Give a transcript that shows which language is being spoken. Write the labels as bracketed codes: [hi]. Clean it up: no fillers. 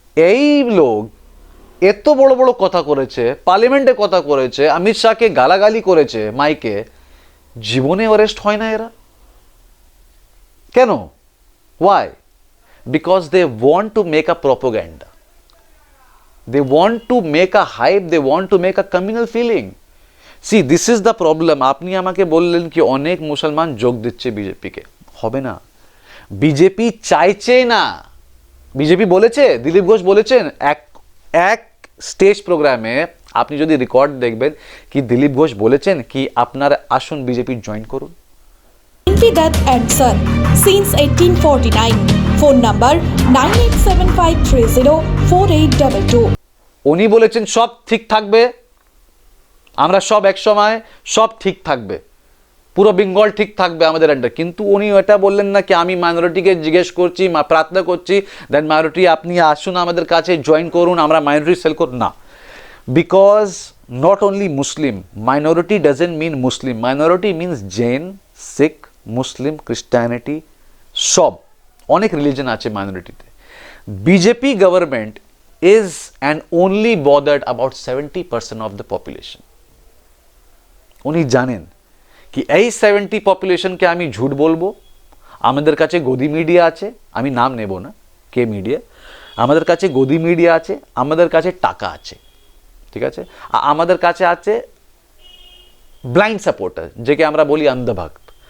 [bn] এই লোক এত বড় বড় কথা করেছে, পার্লামেন্টে কথা করেছে, অমিত শাহকে গালাগালি করেছে মাইকে, জীবনে অ্যারেস্ট হয় না এরা কেন? [en] Why? Because they want to make a propaganda, they want to make a hype, they want to make a communal feeling. See, this is the problem. [bn] আপনি আমাকে বললেন কি অনেক মুসলমান যোগ দিচ্ছে বিজেপিকে, হবে না। বিজেপি চাইছে না। বিজেপি বলেছে, দিলীপ ঘোষ বলেছেন এক স্টেজ প্রোগ্রামে, আপনি যদি রেকর্ড দেখবেন কি দিলীপ ঘোষ বলেছেন কি আপনারা আসুন বিজেপি জয়েন করুন। [en] That and Son since 1849. Phone number 9875304822. [bn] উনি বলেছেন সব ঠিক থাকবে, আমরা সব এক সময় সব ঠিক থাকবে, পুরো বেঙ্গল ঠিক থাকবে আমাদের আন্ডার। কিন্তু উনি এটা বললেন না কি আমি মাইনরিটিকে জিজ্ঞেস করছি, প্রার্থনা করছি দ্যাট মাইনরিটি আপনি আসুন আমাদের কাছে জয়েন করুন, আমরা মাইনরিটি সেল করুন না। [en] because not only Muslim, minority doesn't mean Muslim, minority means Jain, Sikh, Muslim, Christianity, [bn] সব অনেক রিলিজন আছে মাইনরিটিতে। [en] BJP government is and only bothered about 70% of the population. [bn] উনি জানেন কি এই 70 পপুলেশনকে আমি ঝুট বলবো, আমাদের কাছে গদি মিডিয়া আছে, আমি নাম নেব না কে মিডিয়া, আমাদের কাছে গদি মিডিয়া আছে, আমাদের কাছে টাকা আছে, ঠিক আছে, আমাদের কাছে আছে ব্লাইন্ড সাপোর্টার, যেকে আমরা বলি অন্ধভক্ত।